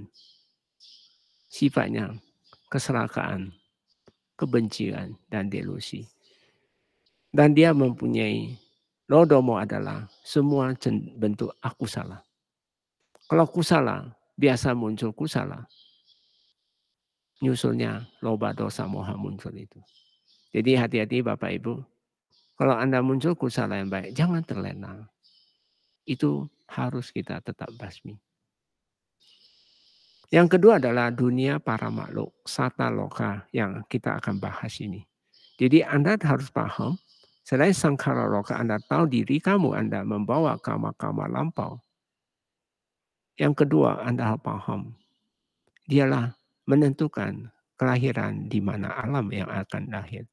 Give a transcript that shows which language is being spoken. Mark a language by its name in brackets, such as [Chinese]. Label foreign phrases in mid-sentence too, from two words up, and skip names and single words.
[Indonesian] Sifatnya keserakaan, kebencian, dan delusi. Dan dia mempunyai, lodomo adalah semua bentuk akusala. Kalau kusala, biasa muncul kusala. Nyusulnya [Pali] loba, dosa, moha [Indonesian] muncul itu. Jadi hati-hati Bapak Ibu. Kalau Anda muncul kusala yang baik, jangan terlena. Itu harus kita tetap basmi. Yang kedua adalah dunia para makhluk, [Pali] sata loka [Indonesian] yang kita akan bahas ini. Jadi Anda harus paham, selain [Pali] sangkara loka, [Indonesian] Anda tahu diri kamu, Anda membawa kama-kama lampau. Yang kedua, Anda harus paham, dialah menentukan kelahiran di mana alam yang akan lahir.